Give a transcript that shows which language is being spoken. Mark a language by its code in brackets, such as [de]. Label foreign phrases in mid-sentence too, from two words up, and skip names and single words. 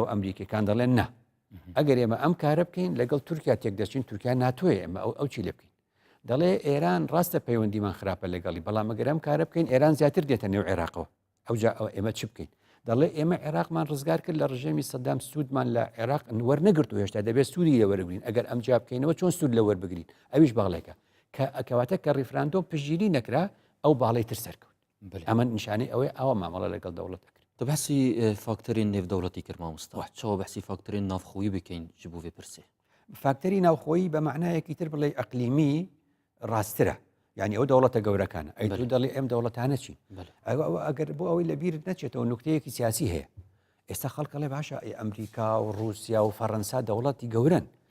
[ckb] ئەمریکیەکان دەڵێن نا ئەگەر ئێمە ئەم کارە بکەین لەگەڵ تورکیا تێک دەچین تورکیا ناتوێ ئێمە ئەو چی لێ بکەین دەڵێ ئێران ڕاستە پەیوەندیمان خراپە لەگەڵی بەڵام ئەگەر ئەم کارە بکەین ئێران زیاتر دێتە نێو عێراقەوە ئەوجا ئێمە چ بکەین دەڵێ ئێمە عێراقمان ڕزگار کرد لە ڕژێمی سەدام سوودمان لە عێراق وەرنەگرت و هێشتا دەبێت سوودی لەوەربگرین ئەگەر ئەم جا بکەینەوە چۆن سوود لەوەربگرین ئەویش باڵێکە کەواتە کە ڕیفراندۆم پشگیری نەکرا ئەو باڵی تر سەرکەوت ئەمە نیشانەی ئەوەی ئەوە مامەڵە لەگەڵ دەوڵەت دەکرێت بەسی فاکتەرین نێودەوڵەتی کرد مامۆستا چاوە بەسی فاکتەرین نافخۆیی بکەین ji بۆ [ku] vê pirsê [ckb] فاکتەری ناوخۆیی بە معنایەکی تر بڵێ ئەقلیمی ڕاسترە یعنی ئەو دەوڵەتە گەورەکانە ئەی تو دەڵێ ئەم دەوڵەتانە چین ئەگەر بۆ ئەوەی لەبیرت نەچێتەوە نوکتەیەکی سیاسی هەیە ئێستا خەڵکەڵێ باشە ئەمریکا و رووسیا و فەڕەنسا دەوڵەتی گەورن